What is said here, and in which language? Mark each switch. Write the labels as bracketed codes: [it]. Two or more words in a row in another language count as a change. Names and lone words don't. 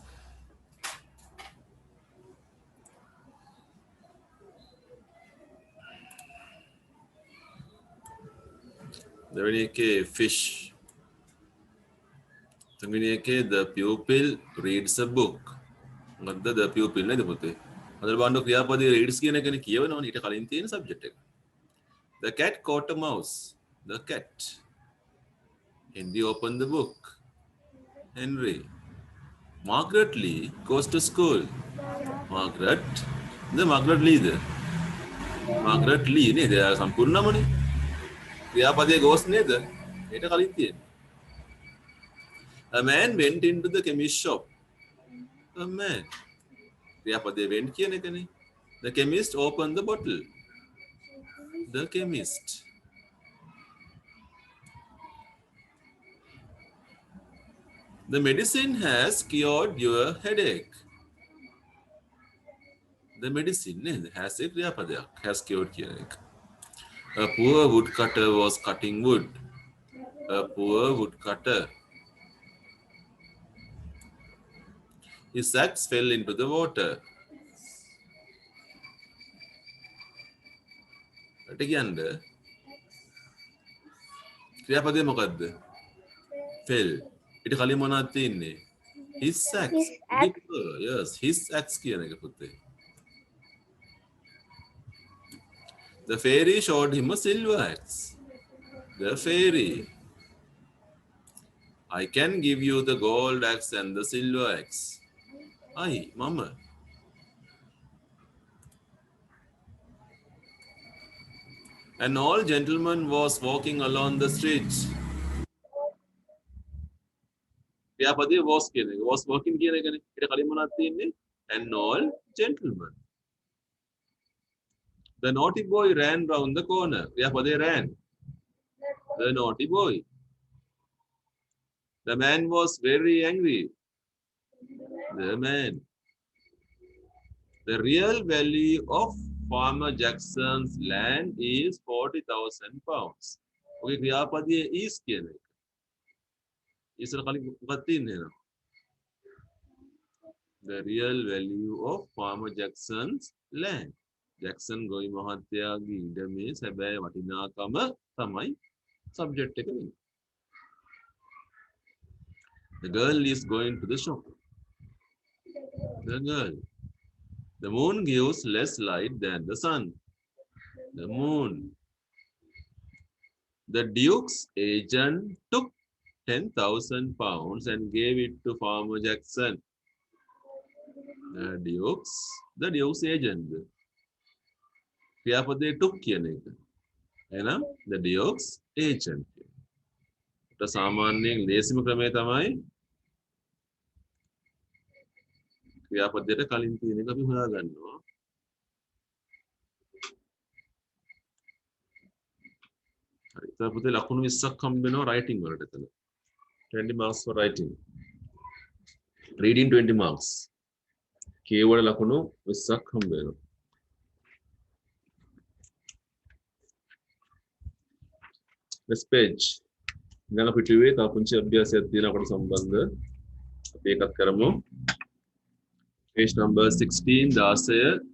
[si] දෙවෙනි එකේ fish. තුන්වෙනි එකේ [en] the pupil reads a book. [si] මොකද්ද [en] the pupil [si] නේද පුතේ? අද බලන්න ක්‍රියාපදයේ reads කියන එකනේ කියවනවනේ ඊට කලින් තියෙන subject එක. [en] The cat caught a mouse. The cat. Henry opened the book. Henry. Margaret Lee goes to school. Margaret. The Margaret Lee there. [si] Margaret Lee නේද? සම්පූර්ණ නමනේ. ක්‍රියාපදයේ goes නේද? ඊට කලින් තියෙන. [en] A man went into the chemist shop. A man. [si] ක්‍රියාපදයේ went කියන එකනේ. [en] The chemist opened the bottle. The chemist. The medicine has cured your headache. The medicine has a ක්‍රියාපදයක්. Has cured [si] කියන එක. [en] A poor woodcutter was cutting wood. A poor woodcutter. His axe fell into the water. [si] ට කියන්න ක්‍රියාපදය මොකක්ද? fell. ඊට කලින් මොනවද තියෙන්නේ? [en] His axe. His axe. Yes, his axe [si] කියන එක පුතේ. [en] The fairy showed him a silver axe. The fairy. I can give you the gold axe and the silver axe. Aye, mama. An old gentleman was walking along the street. [si] ක්‍රියාපදයේ was කියන එක. [en] was walking [si] කියන එකනේ. ඊට කලින් මොනවද තියෙන්නේ? [en] An old gentleman. The naughty boy ran round the corner. ක්‍රියාපදයේ ran. The naughty boy. The man was very angry. The man. The real value of Farmer Jackson's land is 40,000 pounds. [si] Okay, ක්‍රියාපදයේ is කියන එක. ඉස්සර කලින් මොකක්ද තියෙන්නේ නේද? [en] The real value of Farmer Jackson's land. [si] Jackson ගොවි මහත්තයාගේ ඉඩමේ සැබෑ වටිනාකම තමයි subject එක වෙන්නේ. [en] The girl is going to the shop. The girl. The moon gives less light than the sun. The moon. The Duke's agent took 10,000 pounds and gave it to Farmer Jackson. The Duke's agent. [si] ක්‍රියාපදයේ took කියන එක. එහෙනම් [en] the Duke's agent. [si] ඊට සාමාන්‍යයෙන් ලේසිම ක්‍රමය තමයි ක්‍රියාපදයට කලින් තියෙන එක අපි හොයාගන්නවා. හරි. ඊට පුතේ ලකුණු 20ක් හම්බ වෙනවා writing වලට එතන. 20 [en] marks for writing. Reading 20 marks. [si] කියවල ලකුණු 20ක් හම්බ වෙනවා. [en] Next page. [si] ඊළඟ පිටුවේ තව පුංචි අභ්‍යාසයක් තියෙනවා අපට සම්බන්ධ. අපි ඒකත් කරමු. [en] Page number 16 16.